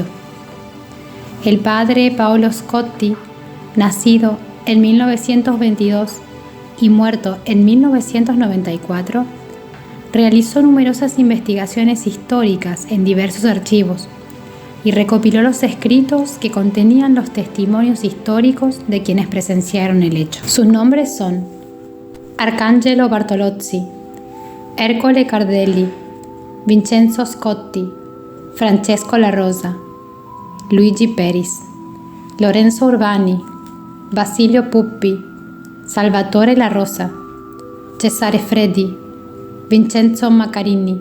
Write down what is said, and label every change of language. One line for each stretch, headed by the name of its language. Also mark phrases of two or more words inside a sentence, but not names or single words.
Spanish: El padre Paolo Scotti, nacido en 1922 y muerto en 1994, realizó numerosas investigaciones históricas en diversos archivos y recopiló los escritos que contenían los testimonios históricos de quienes presenciaron el hecho. Sus nombres son Arcangelo Bartolozzi, Ercole Cardelli, Vincenzo Scotti, Francesco La Rosa, Luigi Peris, Lorenzo Urbani, Basilio Puppi, Salvatore La Rosa, Cesare Freddi, Vincenzo Maccarini,